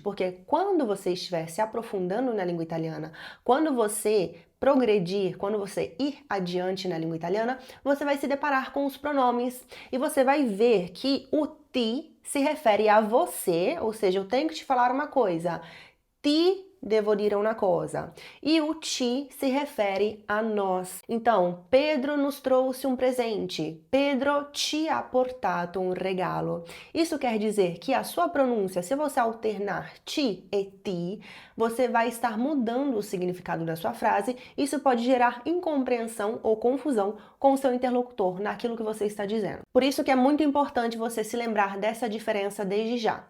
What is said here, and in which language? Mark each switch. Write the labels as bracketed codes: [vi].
[pt] Porque quando você estiver se aprofundando na língua italiana, quando você progredir, quando você ir adiante na língua italiana, você vai se deparar com os pronomes e você vai ver que o ti se refere a você, ou seja, eu tenho que te falar uma coisa. [it] Ti devo dire una cosa. [pt] E o ci se refere a nós. Então, Pedro nos trouxe um presente. [it] Pedro ci ha portato un regalo. [pt] Isso quer dizer que a sua pronúncia, se você alternar ti e ti, você vai estar mudando o significado da sua frase. Isso pode gerar incompreensão ou confusão com o seu interlocutor naquilo que você está dizendo. Por isso que é muito importante você se lembrar dessa diferença desde já.